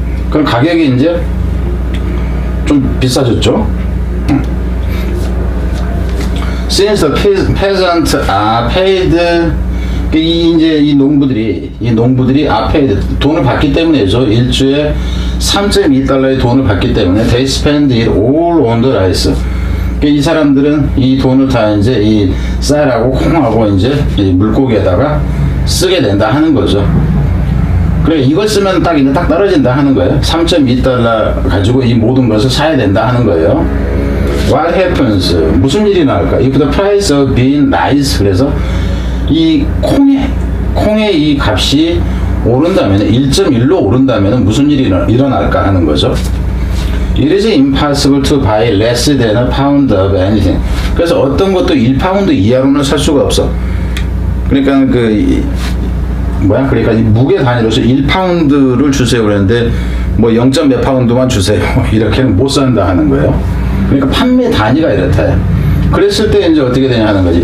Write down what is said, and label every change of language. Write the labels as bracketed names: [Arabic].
[Korean] 그럼 가격이 이제 좀 비싸졌죠? [English] Since the peasants are paid, [Korean] 이 농부들이 [English] are paid, [Korean] 돈을 받기 때문에죠. 일주에 3.2달러의 돈을 받기 때문에 [English] they spend it all on the rice. [Korean] 이 사람들은 이 돈을 다 이제 이 쌀하고 콩하고 이제 이 물고기에다가 쓰게 된다 하는 거죠. 그래, 이걸 쓰면 딱 떨어진다 하는 거예요. 3.2달러 가지고 이 모든 것을 사야 된다 하는 거예요. [English] What happens? [Korean] 무슨 일이 나올까? [English] If the price of bean rise, [Korean] 그래서 이 콩의 이 값이 오른다면 1.1로 오른다면 무슨 일이 일어날까 하는 거죠. [English] It is impossible to buy less than a pound of anything. [Korean] 그래서 어떤 것도 1파운드 이하로는 살 수가 없어. 그러니까 그러니까 이 무게 단위로서 1파운드를 주세요 그랬는데 뭐 0. 몇 파운드만 주세요. 이렇게는 못 산다 하는 거예요. 그러니까 판매 단위가 이렇다. 그랬을 때 이제 어떻게 되냐 하는 거지.